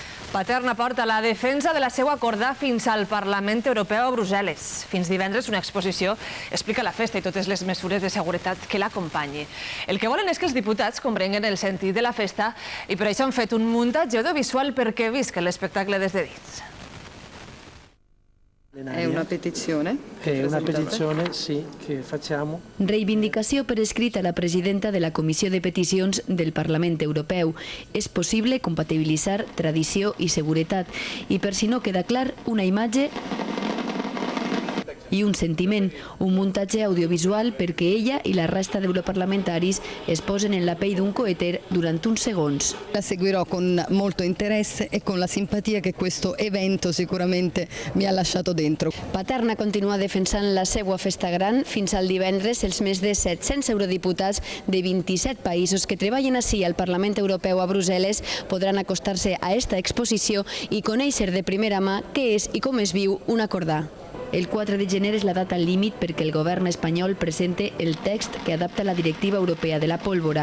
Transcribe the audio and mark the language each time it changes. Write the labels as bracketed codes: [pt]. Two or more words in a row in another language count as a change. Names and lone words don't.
[ca] Paterna porta la defensa de la seva acordar fins al Parlament Europeu a Brussel·les. Fins divendres una exposició explica la festa i totes les mesures de seguretat que l'acompanyi. El que volen és que els diputats comprenguen el sentit de la festa i per això han fet un muntatge audiovisual perquè visquen l'espectacle des de dins. [it] È una petizione? È una petizione, sì, che facciamo. [ca] Reivindicació per escrit a la presidenta de la Comissió de Peticions del Parlament Europeu. És possible compatibilitzar tradició i seguretat. I per si no queda clar, una imatge i un sentiment, un muntatge audiovisual perquè ella i la resta d'europarlamentaris es posen en la pell d'un coeter durant uns segons. [it] La seguirò con molto interesse e con la simpatia che questo evento sicuramente mi ha lasciato dentro. [ca] Paterna continua defensant la seva festa gran. Fins al divendres, els més de 700 eurodiputats de 27 països que treballen ací al Parlament Europeu a Brussel·les podran acostar-se a esta exposició i conèixer de primera mà què és i com es viu un acordar. El 4 de gener és la data límit perquè el govern espanyol presente el text que adapta la directiva europea de la pólvora.